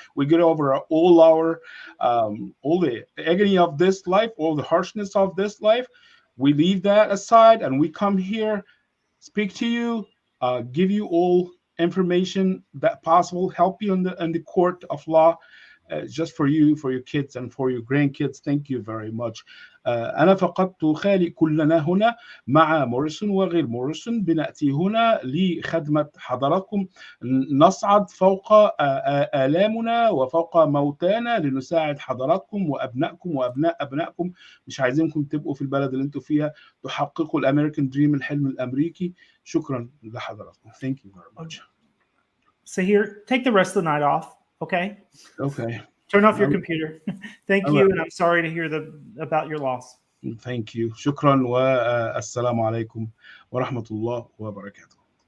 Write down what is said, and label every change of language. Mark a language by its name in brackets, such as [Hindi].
[English] We get over all the agony of this life, all the harshness of this life. We leave that aside and we come here, speak to you, give you all information that possible, help you in the court of law, just for you, for your kids and for your grandkids. Thank you very much. [Arabic] أنا فقدت خالي. كلنا هنا مع موريسون وغير موريسون بنأتي هنا لخدمة حضراتكم، نصعد فوق آلامنا وفوق موتانا لنساعد حضراتكم وأبنائكم وأبناء أبنائكم. مش عايزينكم تبقوا في البلد اللي انتوا فيها، تحققوا الأمريكان دريم، الحلم الأمريكي. شكرا لحضراتكم. [English] Thank you very much. Saher, take the rest of the night off. Okay. Okay. Turn off your computer. Thank Oh, you, and I'm sorry to hear about your loss. Thank you. [Arabic] شكرا والسلام عليكم ورحمة الله وبركاته.